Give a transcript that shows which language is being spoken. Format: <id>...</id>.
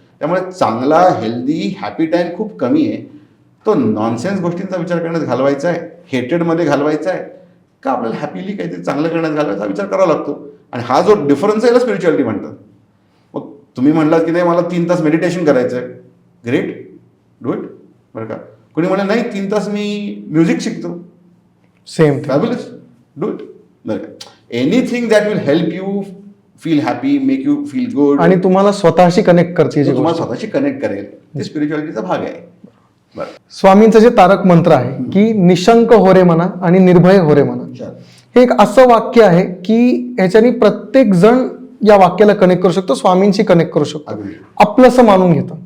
<mr>त्यामुळे चांगला healthy happy time खूप कमी आहे. तो नॉनसेन्स गोष्टींचा विचार करण्यात घालवायचा आहे, हेटेडमध्ये घालवायचा आहे का आपल्याला हॅपीली काहीतरी चांगलं करण्यात घालवायचा विचार करावा लागतो. आणि हा जो डिफरन्स आहे याला स्पिरिच्युअलिटी म्हणतात. मग तुम्ही म्हणलात की नाही मला 3 तास मेडिटेशन करायचं आहे,</mr> <en>great, do it,</en> <mr>बरं का? कोणी म्हणलं नाही 3 तास मी म्युझिक शिकतो,</mr> <en>Same, fabulous, do it. Anything that will help you feel happy, make you feel good,</en> <mr>आणि तुम्हाला स्वतःशी कनेक्ट करते, तुम्हाला स्वतःशी कनेक्ट करेल, ते स्पिरिच्युअलिटीचा भाग आहे. स्वामींचं जे तारक मंत्र आहे की निशंक हो रे मना आणि निर्भय हो रे मना, हे एक असं वाक्य आहे की ह्याच्यानी प्रत्येक जण या वाक्याला कनेक्ट करू शकतो, स्वामींशी कनेक्ट करू शकतो, आपलंसं मानून घेतो.</mr>